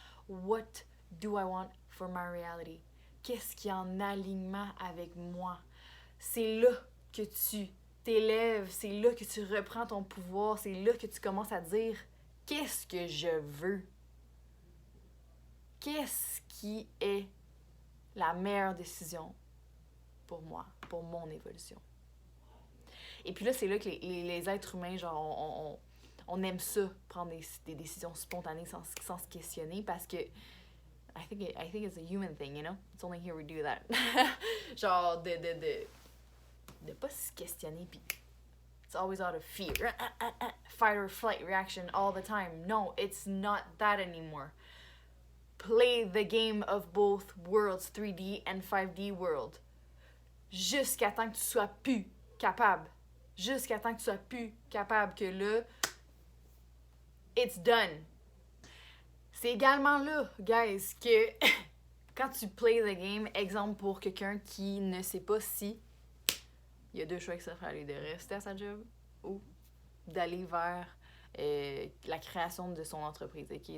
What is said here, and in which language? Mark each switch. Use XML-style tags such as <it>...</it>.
<en>What do I want for my reality?</en> <fr>Qu'est-ce qui est en alignement avec moi? C'est là que tu t'élèves, c'est là que tu reprends ton pouvoir, c'est là que tu commences à dire qu'est-ce que je veux? Qu'est-ce qui est la meilleure décision pour moi, pour mon évolution? Et puis là, c'est là que les êtres humains, genre, on aime ça, prendre des décisions spontanées sans se questionner, parce que</fr> <en>I think it's a human thing, you know? It's only here we do that.</en> <fr>Genre, de pas se questionner, pis</fr> <en>it's always out of fear. Fight or flight reaction all the time. No, it's not that anymore. Play the game of both worlds, 3D and 5D world.</en> <fr>Jusqu'à temps que tu sois plus capable. Jusqu'à temps que tu sois plus capable, que là,</fr> <en>it's done.</en> <fr>C'est également là, guys, que quand tu</fr> <en>play the game,</en> <fr>exemple pour quelqu'un qui ne sait pas si il y a deux choix qui s'offrent à lui, de rester à sa job ou d'aller vers la création de son entreprise, okay?</fr>